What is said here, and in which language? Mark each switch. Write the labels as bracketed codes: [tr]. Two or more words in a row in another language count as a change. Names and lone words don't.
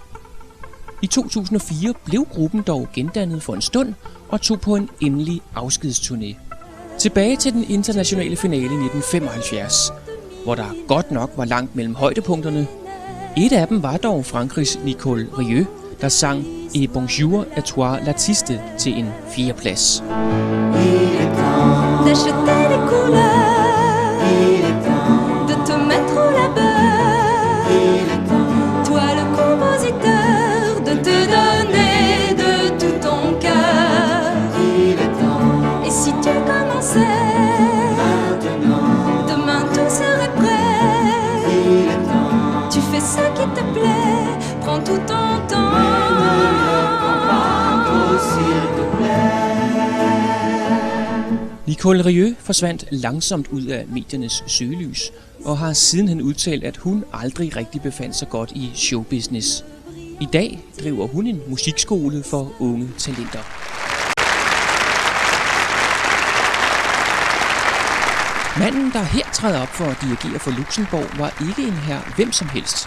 [da] I 2004 blev gruppen dog gendannet for en stund og tog på en endelig afskedsturné. Tilbage til den internationale finale i 1975, hvor der godt nok var langt mellem højdepunkterne. Et af dem var dog Frankrigs Nicole Rieu, der sang Et bonjour à toi l'artiste til en 4. plads. [fr] D'acheter des couleurs, de te mettre au labeur, toi le compositeur, de te donner de tout ton cœur. Et si tu commençais, demain tout serait prêt. Tu fais ce qui te plaît, prends tout ton temps. [da] Nicole Rieu forsvandt langsomt ud af mediernes søgelys, og har sidenhen udtalt, at hun aldrig rigtig befandt sig godt i showbusiness. I dag driver hun en musikskole for unge talenter. Manden, der her træder op for at dirigere for Luxembourg, var ikke en herre hvem som helst.